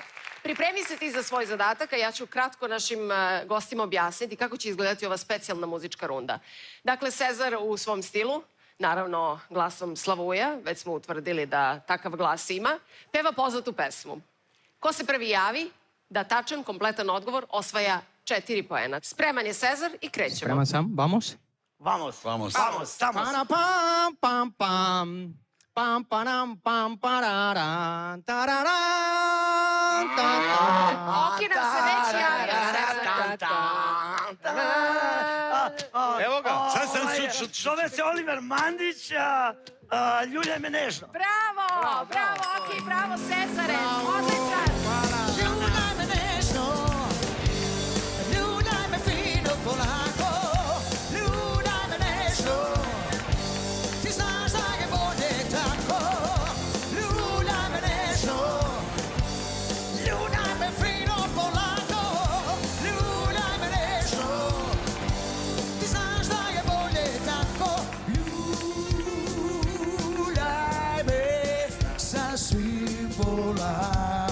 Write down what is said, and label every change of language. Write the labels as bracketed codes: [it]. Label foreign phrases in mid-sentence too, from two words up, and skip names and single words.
[sr] Pripremi se ti za svoj zadatak, a ja ću kratko našim gostima objasniti kako će izgledati ova specijalna muzička runda. Dakle, Cezar u svom stilu, naravno glasom Slavuja, već smo utvrdili da takav glas ima, peva poznatu pesmu. Ko se prvi javi, da tačan, kompletan odgovor, osvaja 4 poena. Spreman je Cezar i krećemo. Spreman sam, vamos. Vamos, Vamos. [es] vamos, estamos. Para pam, pam, pam. Pam, param, pam, pararan, tararan, tararan. [sr] Oki nam se već javlja, Evo ga. Zove se Oliver Mandić, Ljuljaj me nežno. Bravo, bravo, Oki, bravo, Cezare, odličan. Ljuljaj me nežno, ljuljaj me fino polako, ljuljaj me nežno, ti znaš da je bolje tako, ljuljaj me nežno, ljuljaj me fino polako, ljuljaj me nežno, ti znaš da je bolje tako, ljuljaj me sasvim polako.